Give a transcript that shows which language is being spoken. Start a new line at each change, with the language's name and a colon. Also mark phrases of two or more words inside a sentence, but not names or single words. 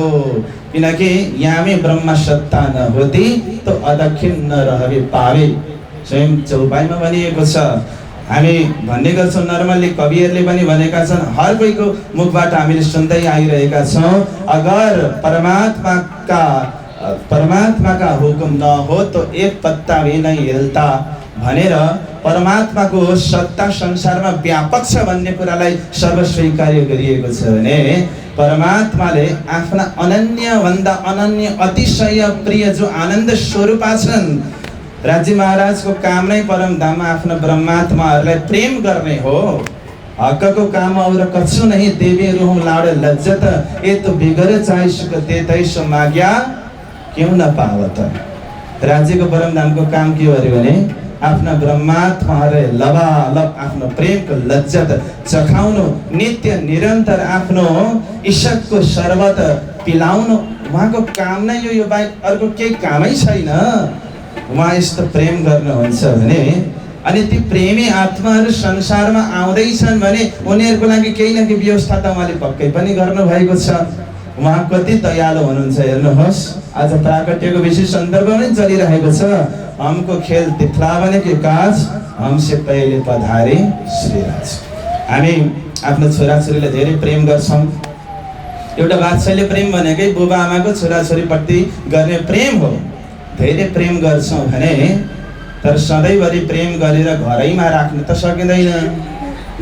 Hindi: किनकि यामे ब्रह्म सत्ता न होती तो अदखिन न रहवे पावे।
Nepali: स्वयं चौपाईमा भनिएको छ। हामी भन्ने गर्छौँ, नर्मल्ली कविहरूले पनि भनेका छन्, हर कोहीको मुखबाट हामीले सुन्दै आइरहेका छौँ, अगर
Hindi: परमात्मा का हुकुम न हो तो एक पत्ता भी नहीं हिलता
Nepali: भनेर परमात्माको सत्ता संसारमा व्यापक छ भन्ने कुरालाई सर्वस्वीकार्य गरिएको छ भने परमात्माले आफ्ना अनन्य भन्दा अनन्य अतिशय प्रिय जो आनन्द स्वरूप छन्, राज्य महाराजको काम नै परम धाममा आफ्नो ब्रह्मात्माहरूलाई प्रेम गर्ने हो।
Hindi: हकको काम और कछु नहीं देवी रूह लाड़ लज्जत ये तो बिगर चाहे सुख देतै सो माग्या क्यों न पावत।
Nepali: राज्यको परम धामको काम के हो भने आफ्ना ब्रह्मात्माहरूलाई लबालब आफ्नो प्रेमको लज्जत चखाउनु, नित्य निरन्तर आफ्नो इष्टको शरबत पिलाउनु उहाँको काम नै यो बाहेक अर्को केही कामै छैन। उहाँ यस्तो प्रेम गर्नुहुन्छ भने अनि ती प्रेमी आत्माहरू संसारमा आउँदैछन् भने उनीहरूको लागि केही न केही व्यवस्था त उहाँले पक्कै पनि गर्नुभएको छ। उहाँ कति दयालु हुनुहुन्छ हेर्नुहोस्। आज प्राकट्यको विशेष सन्दर्भ नै चलिरहेको छ।
Hindi: हमको खेल दिखलावने के काज हमसे पहिले पधारे श्रीराज।
Nepali: हामी आफ्नो छोराछोरीलाई धेरै प्रेम गर्छौँ। एउटा बादशाहले प्रेम भनेकै बुबा आमाको छोराछोरीप्रति गर्ने प्रेम हो। धेरै प्रेम गर्छौँ भने तर सधैँभरि प्रेम गरेर घरैमा राख्न त सकिँदैन।